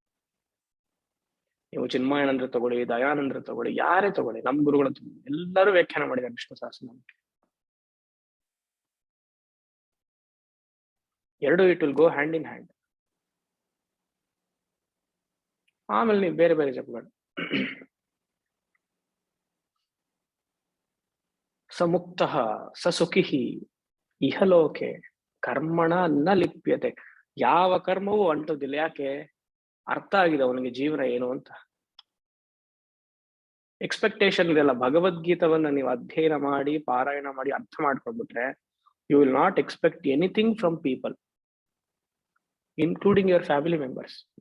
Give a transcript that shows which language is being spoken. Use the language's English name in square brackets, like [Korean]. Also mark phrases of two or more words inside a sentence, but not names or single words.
[Kannada] ನೀವು ಚಿನ್ಮಯಾನಂದ್ರ ತಗೊಳ್ಳಿ, ದಯಾನಂದ್ರ ತಗೊಳ್ಳಿ, ಯಾರೇ ತಗೊಳ್ಳಿ, ನಮ್ ಗುರುಗಳು ಎಲ್ಲರೂ ವ್ಯಾಖ್ಯಾನ ಮಾಡಿದ್ದಾರೆ ವಿಷ್ಣು ಸಹಸ್ರನಾಮಕ್ಕೆ. [English] ಎರಡು it will go hand in hand. [Kannada] ಆಮೇಲೆ ನೀವು ಬೇರೆ ಬೇರೆ ಜಪಗಳು. [Sanskrit] ಸ ಮುಕ್ತ ಸ ಸುಖಿ ಇಹಲೋಕೆ ಕರ್ಮಣ ನ ಲಿಪ್ಯತೆ. [Kannada] ಯಾವ ಕರ್ಮವೂ ಅಂಟುದಿಲ್ಲ. ಯಾಕೆ? ಅರ್ಥ ಆಗಿದೆ ಅವನಿಗೆ ಜೀವನ ಏನು ಅಂತ. ಎಕ್ಸ್ಪೆಕ್ಟೇಷನ್ ಇದೆಲ್ಲ. ಭಗವದ್ಗೀತವನ್ನ ನೀವು ಅಧ್ಯಯನ ಮಾಡಿ, ಪಾರಾಯಣ ಮಾಡಿ, ಅರ್ಥ ಮಾಡ್ಕೊಂಡ್ಬಿಟ್ರೆ [English] you will not expect anything from people, including your family members.